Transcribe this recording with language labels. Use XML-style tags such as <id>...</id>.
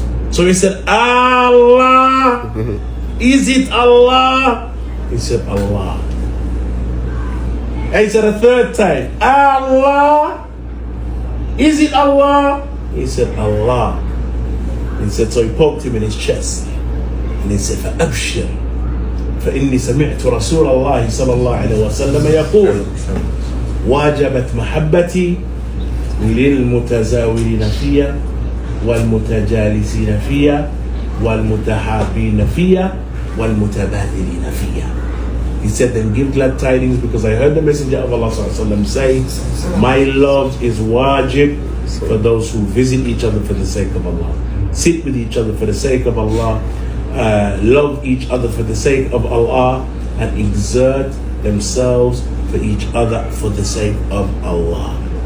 <en>So he said, Allah, is it Allah? He said, Allah. And he said a third time, Allah, is it Allah? He said, Allah. He said, so he poked him in his chest. And he said,</en> <ar>فَأَبْشِرْ فإني سمعت رسول الله صلى الله عليه وسلم يقول واجبت محبتي للمتزاورين فيها والمتجالسين فيها والمتحابين فيها والمتبادلين فيها.</ar> <en>He said, then give glad tidings, because I heard the Messenger of Allah</en> <ar>صلى الله عليه وسلم</ar> <en>say, my love is wajib for those who visit each other for the sake of Allah, sit with each other for the sake of Allah, love each other for the sake of Allah, and exert themselves for each other for the sake of Allah.</en>